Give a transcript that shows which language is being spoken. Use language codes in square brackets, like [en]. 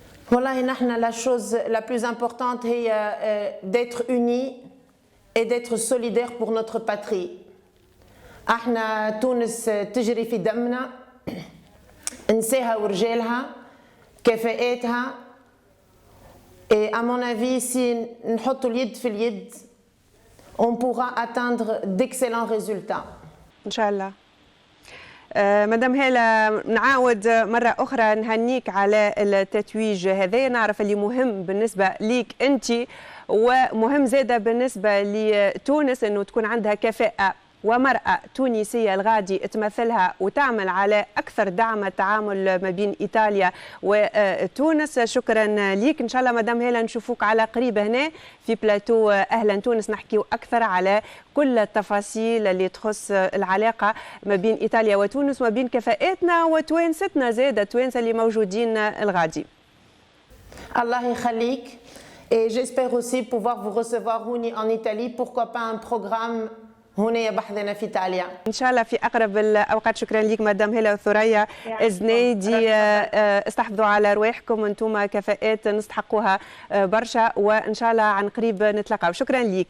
[ar] والله نحن [fr] la chose la plus importante [ar] هي [fr] d'être unis et d'être solidaires pour notre patrie. [ar] احنا تونس تجري في دمنا، نساها ورجالها، كفاءاتها. [fr] Et à mon avis, si [ar] نحطوا اليد في اليد [fr] on pourra atteindre d'excellents résultats. [ar] إن شاء الله. مدام هالة، نعاود مرة أخرى نهنيك على التتويج هذا. نعرف اللي مهم بالنسبة ليك أنت ومهم زادة بالنسبة لتونس أنه تكون عندها كفاءة ومرأة تونسية الغادي تمثلها وتعمل على أكثر دعم التعامل ما بين إيطاليا وتونس. شكرا ليك. إن شاء الله مدام هالة نشوفوك على قريب هنا في بلاتو أهلا تونس، نحكيو أكثر على كل التفاصيل اللي تخص العلاقة ما بين إيطاليا وتونس وما بين كفاءاتنا وتوانستنا زادة التوانسة اللي موجودين الغادي. الله يخليك. [fr] Et j'espère aussi pouvoir vous recevoir en Italie. Pourquoi pas un programme [ar] هنا يبحثنا في إيطاليا إن شاء الله في أقرب الأوقات. شكرا لك مدام هالة وثريا الزنيدي. استحفظوا على رواحكم، أنتم كفاءات نستحقوها برشا، وإن شاء الله عن قريب نتلاقاو. شكرا لك.